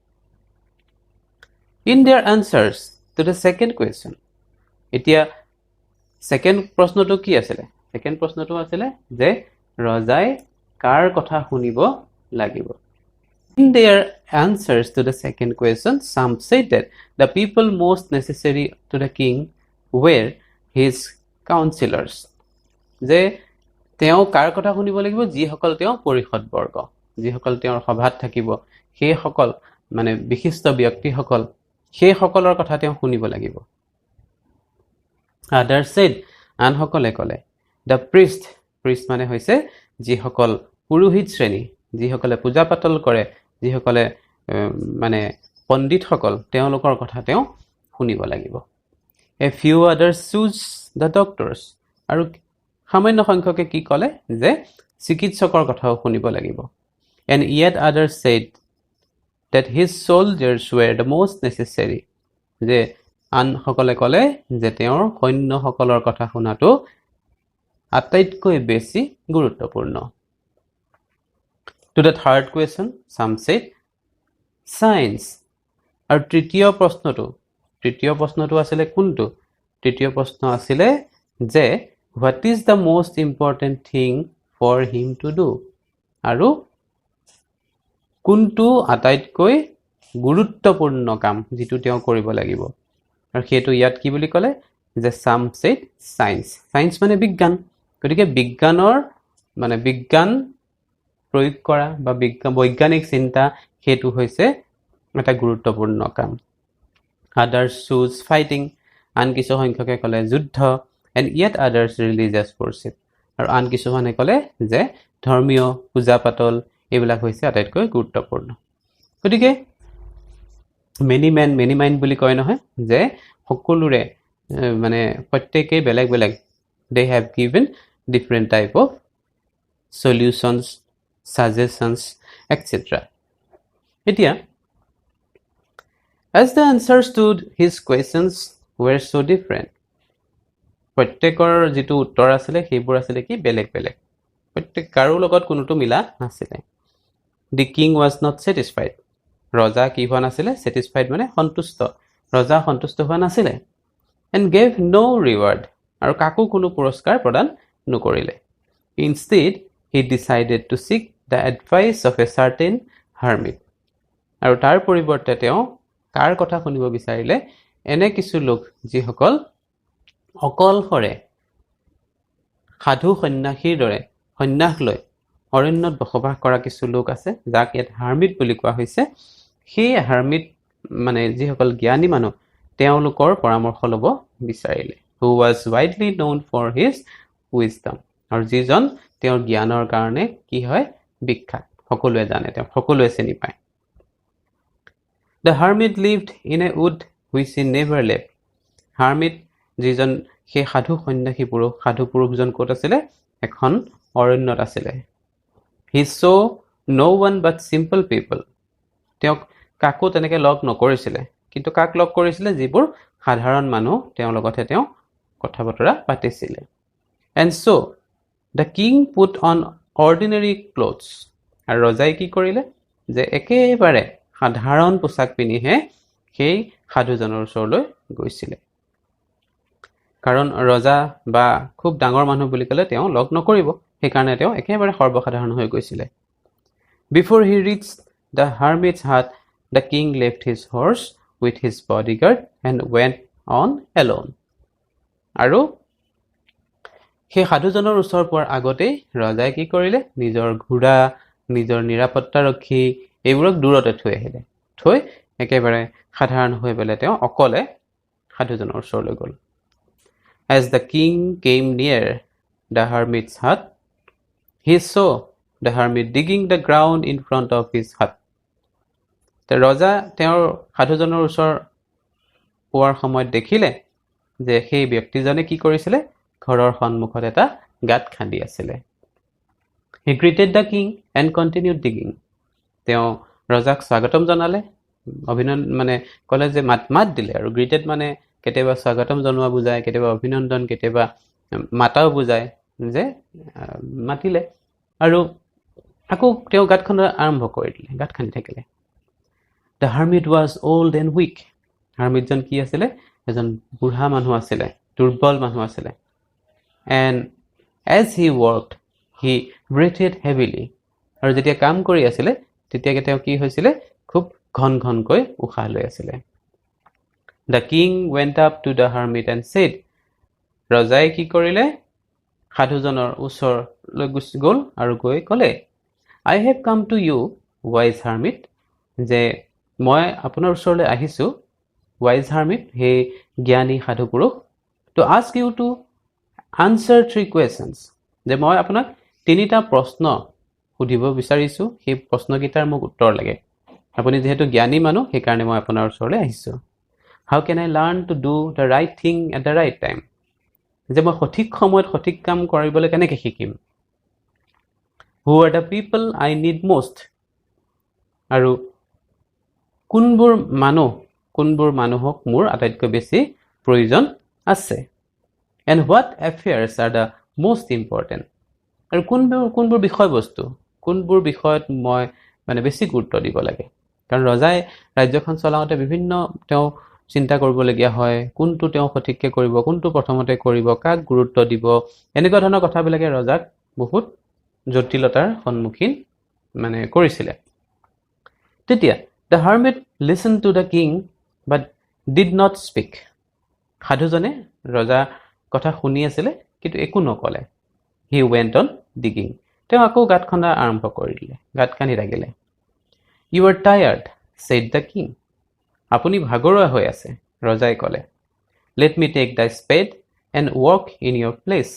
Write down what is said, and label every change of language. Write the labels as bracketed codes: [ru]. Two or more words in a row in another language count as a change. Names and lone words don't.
[en] In their answers to the second question [as] এতিয়া সেকেন্ড প্ৰশ্নটো কি আছিল সেকেন্ড প্ৰশ্নটো আছিল যে ৰজাই কাৰ কথা শুনিব লাগিব [en] In their answers to the second question some said that the people most necessary to the king were his counselors [as] যে তেওঁ কাৰ কথা শুনিব লাগিব যিসকল তেওঁ পৰিষদ বৰ্গ যিসকল তেওঁৰ সভাত থাকিব সেই সকল মানে বিশিষ্ট ব্যক্তিসকল সেই সকলৰ কথা তেওঁ শুনিব লাগিব [en] Others said [as] আনসকলে ক'লে [en] the priest [as] মানে হৈছে যিসকল পুৰোহিত শ্ৰেণী যিসকলে পূজা পাতল কৰে যিসকলে মানে পণ্ডিতসকল তেওঁলোকৰ কথা তেওঁ শুনিব লাগিব [en] A few others chose the doctors [as] আৰু সামান্য সংখ্যকে কি ক'লে যে চিকিৎসকৰ কথাও শুনিব লাগিব [en] And yet others said that his soldiers were the most necessary [as] যে আনসকলে ক'লে যে তেওঁৰ সৈন্যসকলৰ কথা শুনাটো আটাইতকৈ বেছি গুৰুত্বপূৰ্ণ [en] To the third question some said science [as] আৰু তৃতীয় প্ৰশ্নটো আছিল কোনটো তৃতীয় প্ৰশ্ন আছিল যে [en] what is the most important thing for him to do [as] আৰু কোনটো আটাইতকৈ গুৰুত্বপূৰ্ণ কাম যিটো তেওঁ কৰিব লাগিব আৰু সেইটো ইয়াত কি বুলি ক'লে যে [en] some said science [as] মানে বিজ্ঞান গতিকে বিজ্ঞানৰ মানে বিজ্ঞান প্ৰয়োগ কৰা বা বৈজ্ঞানিক চিন্তা সেইটো হৈছে এটা গুৰুত্বপূৰ্ণ কাম [en] Others choose fighting [as] আন কিছু সংখ্যকে ক'লে যুদ্ধ [en] and yet others religious worship [as] আৰু আন কিছুমানে ক'লে যে ধৰ্মীয় পূজা পাতল এইবিলাক হৈছে আটাইতকৈ গুৰুত্বপূৰ্ণ গতিকে [en] many mind [as] বুলি কয় নহয় যে সকলোৰে মানে প্ৰত্যেকই বেলেগ [en] they have given different type of solutions suggestions etc [as] এতিয়া [en] as the answers to his questions were so different [as] প্ৰত্যেকৰ যেটো উত্তৰ আছিল সেইবোৰ আছিল কি বেলেগ প্ৰত্যেক কাৰো লগত কোনোটো মিলা নাছিল [en] The king was not satisfied [as] ৰজা কি হোৱা নাছিল satisfied মানে সন্তুষ্ট ৰজা সন্তুষ্ট হোৱা নাছিল [en] and gave no reward [as] আৰু কাকো কোনো পুৰস্কাৰ প্ৰদান নকৰিলে [en] Instead, he decided to seek the advice of a certain hermit. [as] আৰু তাৰ পৰিৱৰ্তে তেওঁ কাৰ কথা শুনিব বিচাৰিলে এনে কিছু লোক যিসকল অকলশৰে সাধু সন্ন্যাসীৰ দৰে সন্ন্যাস লৈ অৰণ্যত বসবাস কৰা কিছু লোক আছে যাক ইয়াত হাৰ্মিট বুলি কোৱা হৈছে সেই হাৰ্মিট মানে যিসকল জ্ঞানী মানুহ তেওঁলোকৰ পৰামৰ্শ ল'ব বিচাৰিলে [en] who was widely known for his wisdom [as] আৰু যিজন তেওঁৰ জ্ঞানৰ কাৰণে কি হয় বিখ্যাত সকলোৱে জানে তেওঁ সকলোৱে চিনি পায় [en] The hermit lived in a wood which he never left. [as] Hermit যিজন সেই সাধু সন্ন্যাসী পুৰুষ সাধু পুৰুষজন ক'ত আছিলে এখন অৰণ্যত আছিলে [en] He saw no one but simple people. [as] তেওঁ কাকো তেনেকৈ লগ নকৰিছিলে কিন্তু কাক লগ কৰিছিলে যিবোৰ সাধাৰণ মানুহ তেওঁৰ লগতে তেওঁ কথা বতৰা পাতিছিলে [en] And so the king put on ordinary clothes. [as] আৰু ৰজাই কি কৰিলে যে একেবাৰে সাধাৰণ পোছাক পিন্ধিহে সেই সাধুজনৰ ওচৰলৈ গৈছিলে কাৰণ ৰজা বা খুব ডাঙৰ মানুহ বুলি ক'লে তেওঁ লগ নকৰিব সেইকাৰণে তেওঁ একেবাৰে সৰ্বসাধাৰণ হৈ গৈছিলে [en] Before he reached the hermit's hut, the king left his horse with his bodyguard and went on alone. [as] আৰু সেই সাধুজনৰ ওচৰ পোৱাৰ আগতেই ৰজাই কি কৰিলে নিজৰ ঘোঁৰা নিজৰ নিৰাপত্তাৰক্ষী এইবোৰক দূৰতে থৈ আহিলে থৈ একেবাৰে সাধাৰণ হৈ পেলাই তেওঁ অকলে সাধুজনৰ ওচৰলৈ গ'ল [en] As the king came near the hermit's hut, he saw the hermit digging the ground in front of his hut. [as] ৰজা তেওঁৰ সাধুজনৰ ওচৰ পোৱাৰ সময়ত দেখিলে যে সেই ব্যক্তিজনে কি কৰিছিলে ঘৰৰ সন্মুখত এটা গাঁত খান্দি আছিলে [en] He greeted the king and continued digging. [as] তেওঁ ৰজাক স্বাগতম জনালে অভিনন্দন মানে ক'লে যে মাত দিলে আৰু গ্ৰিটেড মানে কেতিয়াবা স্বাগতম জনোৱা বুজায় কেতিয়াবা অভিনন্দন কেতিয়াবা মাতাও বুজায় যে মাতিলে আৰু আকৌ তেওঁ গাঁত খন্দা আৰম্ভ কৰি দিলে গাঁত খান্দি থাকিলে [en] The hermit was old and weak. [as] হাৰ্মিটজন কি আছিলে এজন বুঢ়া মানুহ আছিলে দুৰ্বল মানুহ আছিলে [en] And as he worked, he breathed heavily. [as] আৰু যেতিয়া কাম কৰি আছিলে তেতিয়া তেওঁ কি হৈছিলে খুব ঘন ঘনকৈ উশাহ লৈ আছিলে [en] The king went up to the hermit and said, [as] ৰজাই কি কৰিলে সাধুজনৰ ওচৰলৈ গুচি গ'ল আৰু গৈ ক'লে [en] I have come to you, wise hermit, [as] যে মই আপোনাৰ ওচৰলৈ আহিছোঁ [en] wise hermit [as] হে জ্ঞানী সাধু পুৰুষ [en] to ask you to answer 3 questions [as] যে মই আপোনাক তিনিটা প্ৰশ্ন সুধিব বিচাৰিছোঁ সেই প্ৰশ্নকেইটাৰ মোক উত্তৰ লাগে আপুনি যেহেতু জ্ঞানী মানুহ সেইকাৰণে মই আপোনাৰ ওচৰলৈ আহিছোঁ [en] How can I learn to do the right thing at the right time? [as] যে মই সঠিক সময়ত সঠিক কাম কৰিবলৈ কেনেকৈ শিকিম [en] Who are the people I need most? [as] আৰু কোনবোৰ মানুহক মোৰ আটাইতকৈ বেছি প্ৰয়োজন আছে [en] And what affairs are the most important? [as] আৰু কোনবোৰ বিষয়বস্তু কোনবোৰ বিষয়ত মই মানে বেছি গুৰুত্ব দিব লাগে কাৰণ ৰজাই ৰাজ্যখন চলাওঁতে বিভিন্ন তেওঁ চিন্তা কৰিবলগীয়া হয় কোনটো তেওঁ সঠিককৈ কৰিব কোনটো প্ৰথমতে কৰিব কাক গুৰুত্ব দিব এনেকুৱা ধৰণৰ কথাবিলাকে ৰজাক বহুত জটিলতাৰ সন্মুখীন মানে কৰিছিলে তেতিয়া [en] The hermit listened to the king but did not speak. [as] সাধুজনে ৰজা কথা শুনি আছিলে কিন্তু একো নকলে [en] He went on digging. [as] তেওঁ আকৌ গাঁত খন্দা আৰম্ভ কৰি দিলে গাঁত খান্দি থাকিলে [en] You are tired, said the king. আপুনি ভাগৰুৱা হৈ আছে ৰজাই ক'লে Let me take the spade and work in your place.